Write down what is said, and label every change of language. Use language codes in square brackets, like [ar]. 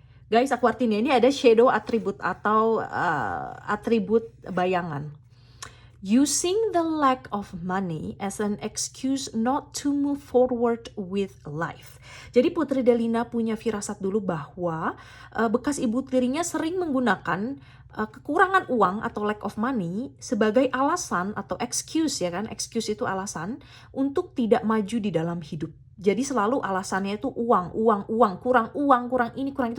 [id] Guys, aku artinya ini ada shadow attribute atau atribut bayangan. [en] Using the lack of money as an excuse not to move forward with life. [id] Jadi Putri Delina punya firasat dulu bahwa bekas ibu tirinya sering menggunakan kekurangan uang atau [en] lack of money [id] sebagai alasan atau excuse, ya kan? Excuse itu alasan untuk tidak maju di dalam hidup. Jadi selalu alasannya itu uang, kurang ini, kurang itu.